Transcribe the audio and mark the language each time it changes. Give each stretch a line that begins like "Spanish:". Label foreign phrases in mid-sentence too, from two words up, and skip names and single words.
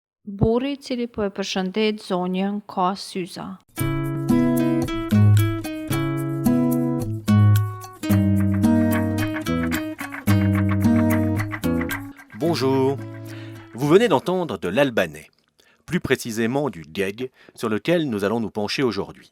Albanian: Buri cili po e përshëndet zonjën ka syza.
French: Bonjour. Vous venez d'entendre de l'albanais, plus précisément du geg, sur lequel nous allons nous pencher aujourd'hui.